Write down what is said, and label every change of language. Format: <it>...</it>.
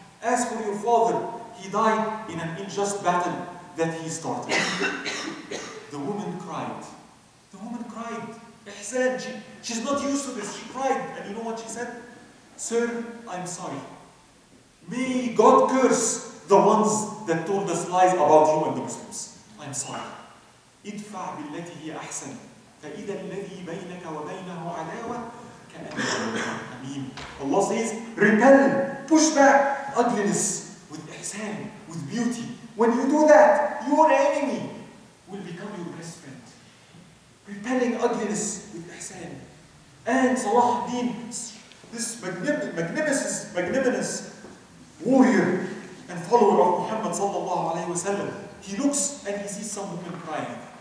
<en>As for your father, he died in an unjust battle that he started. The woman cried. The woman cried. Ihsan, she's not used to this. She cried. And you know what she said? Sir, I'm sorry. May God curse the ones that told us lies about you and the Muslims. I'm sorry.</en> <ar>ادفع بالتي هي أحسن فإذا الذي بينك وبينه عداوة كأنه حميم.</ar> <en>Allah says, repel, push back ugliness with ihsan, with beauty. When you do that, your enemy will become your best friend. Repelling ugliness with ihsan. And Salahudeen, this magnanimous warrior and follower of Muhammad sallallahu alayhi wa sallam, he looks and he sees some women crying.</en>